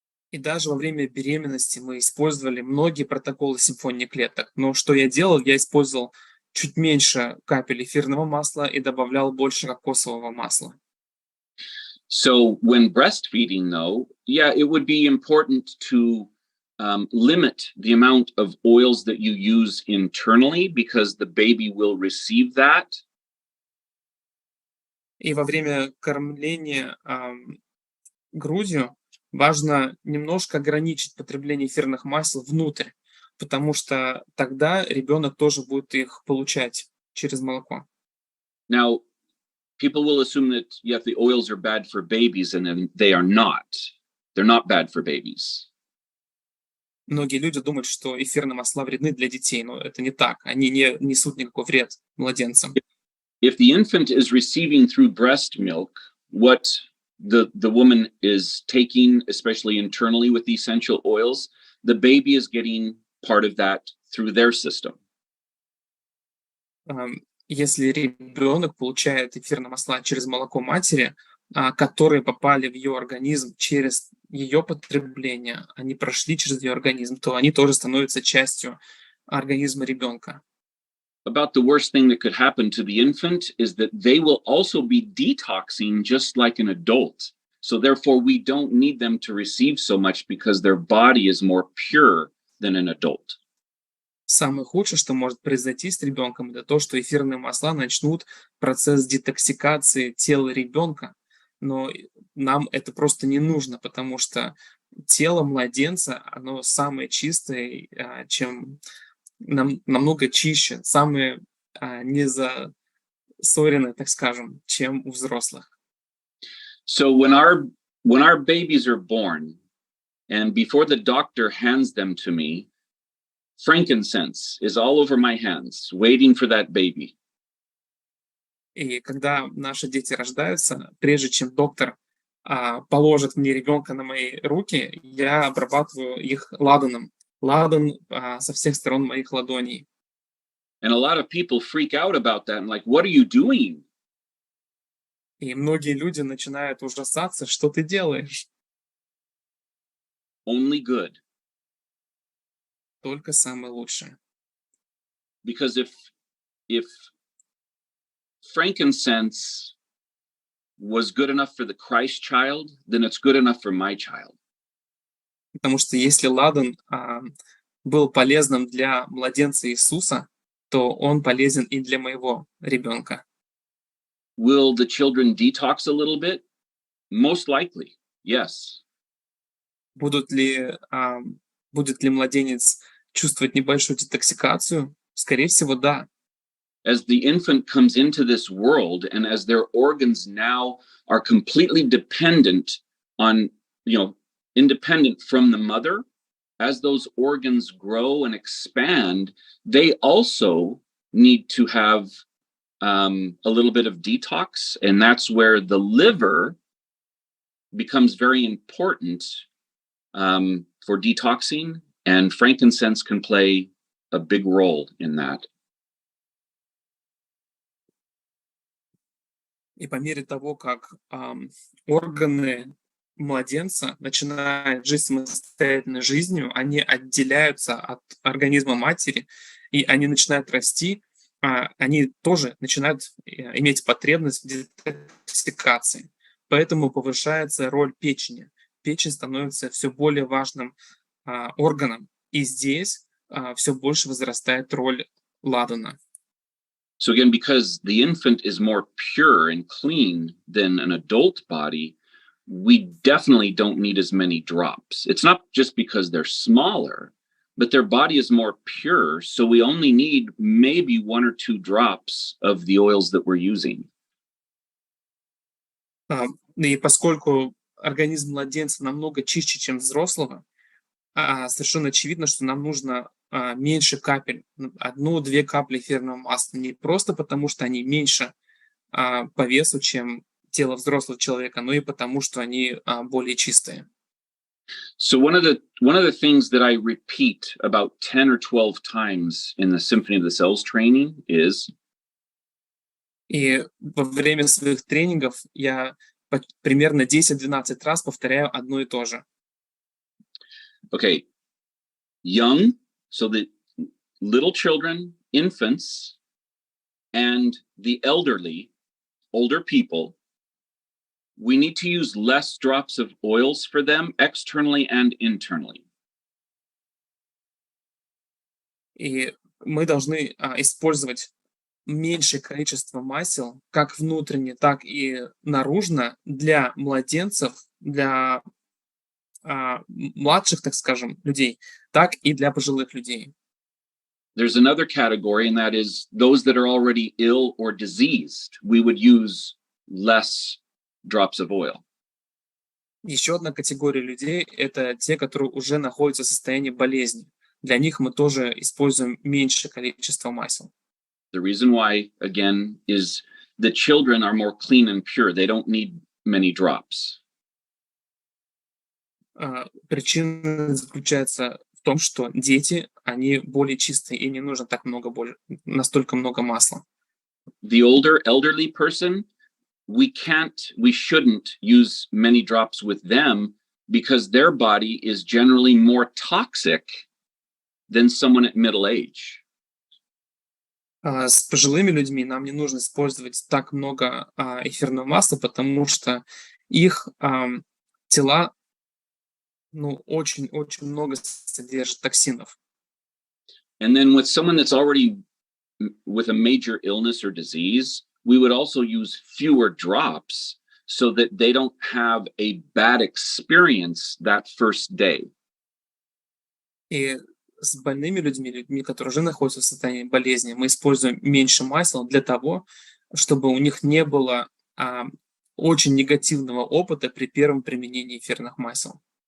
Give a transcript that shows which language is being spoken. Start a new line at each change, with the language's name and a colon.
Russian: И даже во время беременности мы использовали многие протоколы симфонии клеток. Но что я делал? Я использовал чуть меньше капель эфирного масла и добавлял больше кокосового масла.
English: So when breastfeeding, though, yeah, it would be important to limit the amount of oils that you use internally, because the baby will receive that.
Russian: И во время кормления грудью важно немножко ограничить потребление эфирных масел внутрь, потому что тогда ребенок тоже будет их получать через молоко.
English: Now, people will assume that, yeah, the oils are bad for babies, and then they are not. They're not bad for babies.
Russian: Многие люди думают, что эфирные масла вредны для детей, но это не так. Они не несут никакой вред младенцам.
English: If the infant is receiving through breast milk what the woman is taking, especially internally with the essential oils, the baby is getting part of that through their system.
Russian: Если ребенок получает эфирные масла через молоко матери, которые попали в ее организм через ее потребление, они прошли через ее организм, то они тоже становятся частью организма ребенка.
English: About the worst thing that could happen to the infant is that they will also be detoxing just like an adult. So therefore, we don't need them to receive so much, because their body is more pure than an adult.
Russian: Самое худшее, что может произойти с ребенком, это то, что эфирные масла начнут процесс детоксикации тела ребенка. Но нам это просто не нужно, потому что тело младенца, оно самое чистое, намного чище, самое незасоренное, так скажем, чем у взрослых.
English: So when our babies are born, and before the doctor hands them to me, frankincense is all over my hands, waiting for that baby.
Russian: И когда наши дети рождаются, прежде чем доктор положит мне ребенка на мои руки, я обрабатываю их ладаном. Ладан со всех сторон моих ладоней.
English: And a lot of people freak out about that and like, what are you doing?
Russian: И многие люди начинают ужасаться, что ты делаешь.
English: Only good.
Russian: Только самое лучшее.
English: Because if frankincense was good enough for the Christ child, then it's good enough for my child.
Russian: Потому что если ладан был полезным для младенца Иисуса, то он полезен и для моего ребенка.
English: Will the children detox a little bit? Most likely, yes.
Russian: Будет ли младенец чувствовать небольшую детоксикацию? Скорее всего, да.
English: As the infant comes into this world and as their organs now are completely dependent on, independent from the mother, as those organs grow and expand, they also need to have a little bit of detox. And that's where the liver becomes very important for detoxing, and frankincense can play a big role in that.
Russian: И по мере того, как органы младенца начинают жить самостоятельной жизнью, они отделяются от организма матери, и они начинают расти, они тоже начинают иметь потребность в детоксикации. Поэтому повышается роль печени. Печень становится все более важным органом, и здесь все больше возрастает роль ладана.
English: So again, because the infant is more pure and clean than an adult body, we definitely don't need as many drops. It's not just because they're smaller, but their body is more pure, so we only need maybe 1 or 2 drops of the oils that we're using.
Russian: И поскольку организм младенца намного чище, чем взрослого, совершенно очевидно, что нам нужно меньше капель, 1-2 капли эфирного масла, не просто потому, что они меньше по весу, чем тело взрослого человека, но и потому, что они более чистые.
English: So one of the things that I repeat about 10 or 12 times in the Symphony of the Cells training is.
Russian: И во время своих тренингов я примерно 10-12 раз повторяю одно и то же.
English: Okay, young, so the little children, infants, and the elderly, older people, we need to use less drops of oils for them externally and internally.
Russian: И мы должны использовать меньшее количество масел, как внутренне, так и наружно, для младенцев, для младших, так скажем, людей, так и для пожилых людей.
English: There's another category, and that is those that are already ill or diseased. We would use less drops of oil.
Russian: Еще одна категория людей – это те, которые уже находятся в состоянии болезни. Для них мы тоже используем меньшее количество масел.
English: The reason why, again, is the children are more clean and pure. They don't need many drops.
Russian: Причина заключается в том, что дети, они более чистые, и не нужно настолько много масла.
English: The older elderly person, we shouldn't use many drops with them because their body is generally more toxic than someone at middle age.
Russian: С пожилыми людьми нам не нужно использовать так много эфирного масла, потому что их тела очень-очень много содержат токсинов.
English: And then with someone that's already with a major illness or disease, we would also use fewer drops so that they don't have a bad experience that first day.
Russian: И с больными людьми, которые уже находятся в состоянии болезни, мы используем меньше масел для того, чтобы у них не было очень негативного опыта при первом применении эфирных масел.